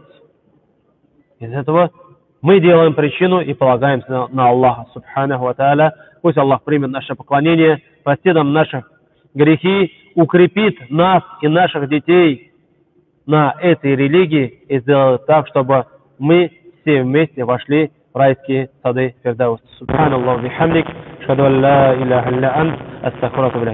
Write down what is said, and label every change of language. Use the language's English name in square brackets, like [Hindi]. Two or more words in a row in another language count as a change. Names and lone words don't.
[Russian] Из этого мы делаем причину и полагаемся на Аллаха [Arabic] سبحانه وتعالى. [Russian] Пусть Аллах примет наше поклонение, простит нам наши грехи, укрепит нас и наших детей на этой религии и сделает так, чтобы мы все вместе вошли в райские сады Фирдаус. [Arabic] سبحان الله بحمدك، أشهد أن لا إله إلا أنت، أستغفرك.